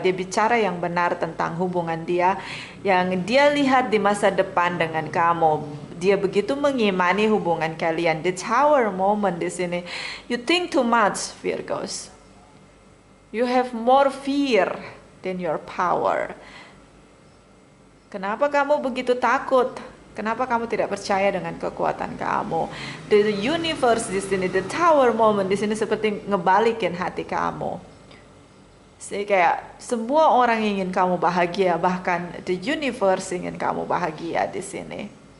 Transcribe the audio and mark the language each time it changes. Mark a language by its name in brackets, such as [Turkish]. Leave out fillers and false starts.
[Indonesian] Dia bicara yang benar tentang hubungan dia, yang dia lihat di masa depan dengan kamu. Dia begitu mengimani hubungan kalian. The tower moment di sini. [English] You think too much, Virgos. You have more fear than your power. [Indonesian] Kenapa kamu begitu takut? Kenapa kamu tidak percaya dengan kekuatan kamu? The universe di sini, the tower moment di sini seperti ngebalikin hati kamu. Kayak semua orang ingin kamu bahagia, bahkan the universe ingin kamu bahagia di sini.